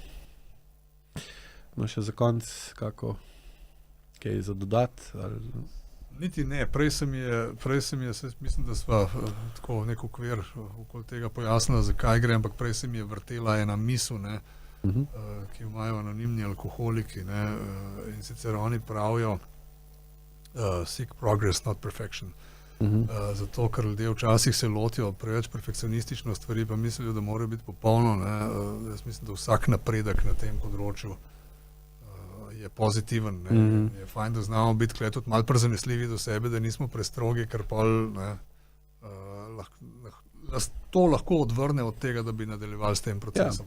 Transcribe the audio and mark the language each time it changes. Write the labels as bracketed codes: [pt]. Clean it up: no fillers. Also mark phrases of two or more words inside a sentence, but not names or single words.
[sl] No, še za konec, kako kaj za dodati? Ali... Niti ne, prej se mi je, mislim, da sva tako nek okvir okoli tega pojasnila, zakaj gre, ampak prej se mi je vrtela ena misel, ne, ki jo imajo anonimni alkoholiki, ne, in sicer oni pravijo [en] seek progress, not perfection. [sl] Zato, ker ljudje včasih se lotijo preveč perfekcionistično stvari, pa mislijo, da morajo biti popolno, ne. Jaz mislim, da vsak napredek na tem področju je pozitiven, ne. Je fajn, da znamo biti tudi malo prezanesljivi do sebe, da nismo prestrogi, ker pol to lahko odvrne od tega, da bi nadaljevali s tem procesom.